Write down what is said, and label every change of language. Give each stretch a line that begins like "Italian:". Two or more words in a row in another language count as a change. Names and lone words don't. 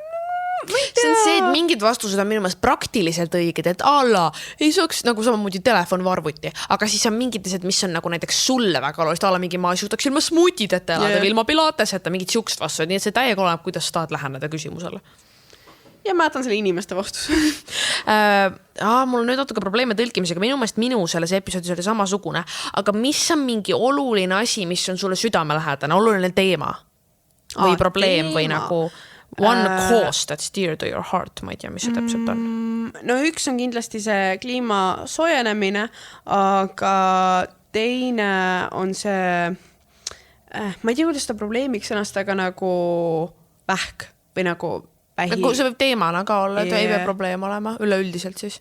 Estonian: See on see, et mingid vastused on minu meelest praktiliselt õiged, et ei saaks nagu samamoodi telefon või arvuti, aga siis on mingid asjad, mis on nagu näiteks sulle väga olulist, mingi ma suudaks ilma smuutid ette elada või ilma pilateseta, mingid siukest vastused, nii et see täiega oleneb, kuidas sa tahad läheneda küsimusele. Ja ma jätan selle inimeste vastus. Mul on nüüd natuke probleeme tõlkimisega, minu meelest selles episoodis oli samasugune, aga mis on mingi oluline asi, mis on sulle südamelähedane, oluline teema või probleem või nagu...
English: One cause that's dear to your heart,
Estonian: ma ei tea, mis see täpselt on. No üks on kindlasti see kliima soojenemine, aga teine on see, ma ei tea, kuidas seda probleemiks ennast, aga nagu vähk või nagu vähi. Nagu see võib teemana ka olla, et ei pea probleem olema, üleüldiselt siis.